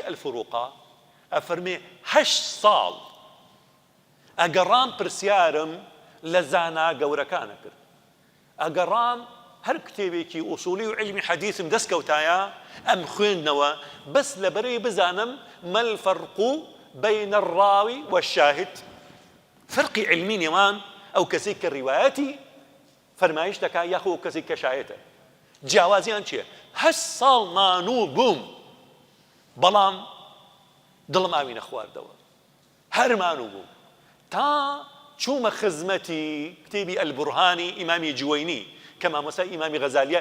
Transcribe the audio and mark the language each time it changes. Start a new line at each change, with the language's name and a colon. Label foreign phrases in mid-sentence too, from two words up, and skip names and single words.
Central Kurdish: الفروقا ئەفەرمێ 8 ساڵ ئەگەڕام پرسیارم لە زانا گەورەکانە کرد ئەگەڕام هەر کتێبێکی ئوسولی و علمی حەدیثم دەستکەوتایە ئەم خوێندنەوە بەس لەبەرەوەی بزانم
Arabic: ما الفرق بين الراوي والشاهد
Central Kurdish: فرقی علمی نێوان ئەو کەسێک کە ڕیوایەتی فەرمایش دەکات یاخۆ ئەو کەسێک کە شایەتە. جیاوازیان چییە؟ 8 ساڵ مانوو بووم بەڵام دڵم ئاوی نەخواردەوە، هەر مانوو بووم تا چوومە خزمەتی کتێبی ئەلبورهانی ئیمامی جوەینی کە مامۆستای ئیمامی غەزالیە.